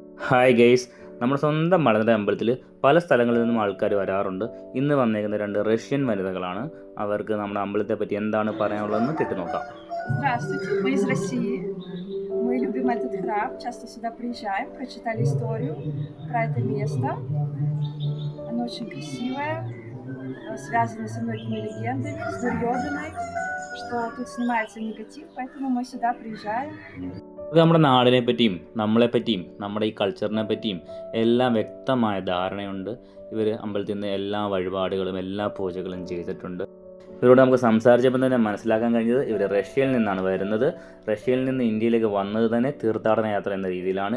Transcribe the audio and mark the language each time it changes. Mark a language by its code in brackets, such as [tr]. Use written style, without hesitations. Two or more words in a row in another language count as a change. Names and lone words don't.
[en] hi guys, [ml] നമ്മുടെ സ്വന്തം മലനട അമ്പലത്തിൽ പല സ്ഥലങ്ങളിൽ നിന്നും ആൾക്കാർ വരാറുണ്ട്. ഇന്ന് വന്നേക്കുന്ന രണ്ട് റഷ്യൻ വനിതകളാണ്. അവർക്ക് നമ്മുടെ അമ്പലത്തെ പറ്റി എന്താണ് പറയാനുള്ളതെന്ന് കേട്ട് നോക്കാം. [ru] Здравствуйте, мы из России. Мы любим этот храм, часто сюда приезжаем, прочитали историю про это место. Оно очень красивое, связано со многими легендами, с Дурьёдиной, что тут снимается негатив, поэтому мы сюда приезжаем. [ml] ഇത് നമ്മുടെ നാടിനെ പറ്റിയും നമ്മളെപ്പറ്റിയും നമ്മുടെ ഈ കൾച്ചറിനെ പറ്റിയും എല്ലാം വ്യക്തമായ ധാരണയുണ്ട്. ഇവർ അമ്പലത്തിൽ നിന്ന് എല്ലാ വഴിപാടുകളും എല്ലാ പൂജകളും ചെയ്തിട്ടുണ്ട്. ഇവരോട് നമുക്ക് സംസാരിച്ചപ്പോൾ തന്നെ മനസ്സിലാക്കാൻ കഴിഞ്ഞത് ഇവർ റഷ്യയിൽ നിന്നാണ് വരുന്നത്. റഷ്യയിൽ നിന്ന് ഇന്ത്യയിലേക്ക് വന്നത് തന്നെ തീർത്ഥാടന യാത്ര എന്ന രീതിയിലാണ്.